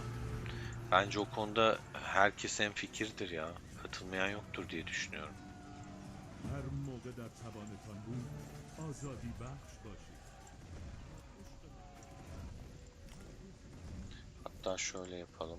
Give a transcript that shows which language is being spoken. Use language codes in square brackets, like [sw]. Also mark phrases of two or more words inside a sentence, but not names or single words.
[tr] Bence o konuda herkes hemfikirdir ya. Katılmayan yoktur diye düşünüyorum. [fa] هر موقع در توانتان بود آزادی بخش باشید. [tr] Hatta şöyle yapalım.